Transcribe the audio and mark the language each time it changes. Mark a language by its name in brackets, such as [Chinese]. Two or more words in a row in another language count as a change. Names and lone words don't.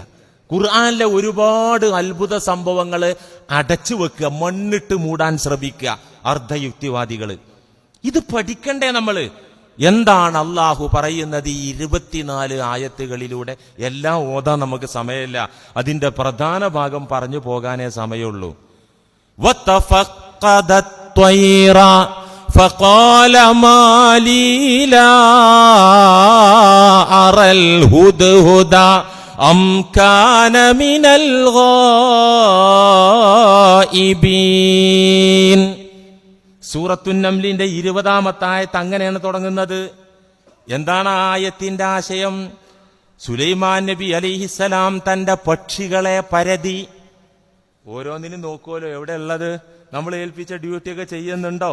[Malayalam] ഖുർആനിലെ ഒരുപാട് അത്ഭുത സംഭവങ്ങൾ അടച്ചു വെക്കുക, മണ്ണിട്ട് മൂടാൻ ശ്രമിക്കുക അർദ്ധയുക്തിവാദികള്. ഇത് പഠിക്കണ്ടേ നമ്മള്? എന്താണ് അള്ളാഹു പറയുന്നത് ഈ 24 ആയത്തുകളിലൂടെ? എല്ലാം ഓതാൻ നമുക്ക് സമയമില്ല, അതിന്റെ പ്രധാന ഭാഗം പറഞ്ഞു പോകാനേ സമയമുള്ളൂ. [Arabic] فقال ما لي لا أرى الهدهد أم كان من الغائبين. [Malayalam] സൂറത്തുൻ നംലിന്റെ 20-ാമത്തെ ആയത്ത് അങ്ങനെയാണ് തുടങ്ങുന്നത്. എന്താണ് ആയത്തിന്റെ ആശയം? സുലൈമാൻ നബി അലൈഹിസ്സലാം തന്റെ പക്ഷികളെ പരതി, ഓരോന്നിനും നോക്കുമല്ലോ എവിടെ ഉള്ളത്, നമ്മൾ ഏൽപ്പിച്ച ഡ്യൂട്ടിയൊക്കെ ചെയ്യുന്നുണ്ടോ?